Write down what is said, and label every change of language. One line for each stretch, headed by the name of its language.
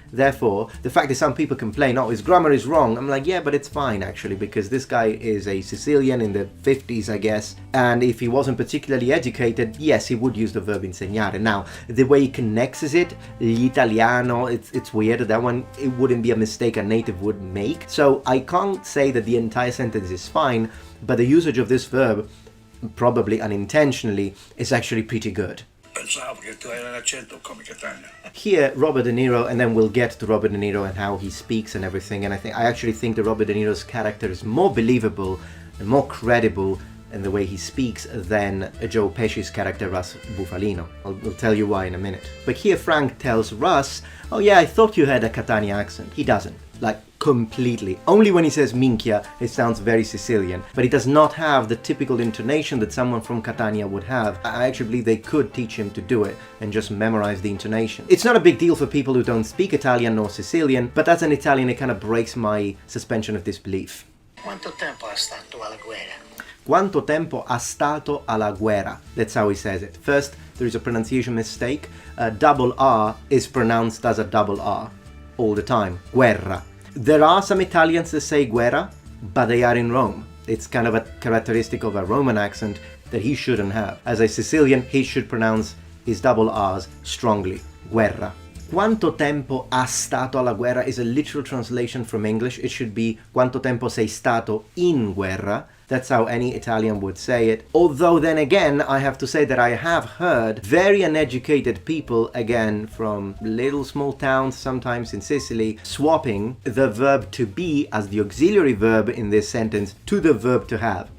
English: Therefore, the fact that some people complain, oh, his grammar is wrong, I'm like, yeah, but it's fine actually, because this guy is a Sicilian in the 50s, I guess, and if he wasn't particularly educated, yes, he would use the verb insegnare. Now, the way he connects it, l'italiano, it's weird. That one, it wouldn't be a mistake a native would make. So I can't say that the entire sentence is fine, but the usage of this verb, probably unintentionally, is actually pretty good.
Italian: Pensavo che tu hai un accento come Catania.
English: Here, Robert De Niro, and then we'll get to Robert De Niro and how he speaks and everything, and I actually think that Robert De Niro's character is more believable and more credible in the way he speaks than Joe Pesci's character Russell Bufalino. I'll tell you why in a minute. But here Frank tells Russ, oh yeah, I thought you had a Catania accent. He doesn't. Like, completely. Only when he says minchia, it sounds very Sicilian, but he does not have the typical intonation that someone from Catania would have. I actually believe they could teach him to do it and just memorize the intonation. It's not a big deal for people who don't speak Italian nor Sicilian, but as an Italian it kind of breaks my suspension of disbelief.
Italian: Quanto tempo ha stato alla guerra? Quanto tempo ha stato alla guerra?
English: That's how he says it. First, there is a pronunciation mistake. Double R is pronounced as a double R all the time. Guerra. There are some Italians that say guerra, but they are in Rome. It's kind of a characteristic of a Roman accent that he shouldn't have. As a Sicilian, he should pronounce his double R's strongly.
Italian: Guerra. Quanto tempo ha stato alla guerra
English: is a literal translation from English. It should be
Italian: quanto tempo sei stato in guerra.
English: That's how any Italian would say it. Although then again, I have to say that I have heard very uneducated people, again, from little small towns, sometimes in Sicily, swapping the verb to be as the auxiliary verb in this sentence to the verb to have.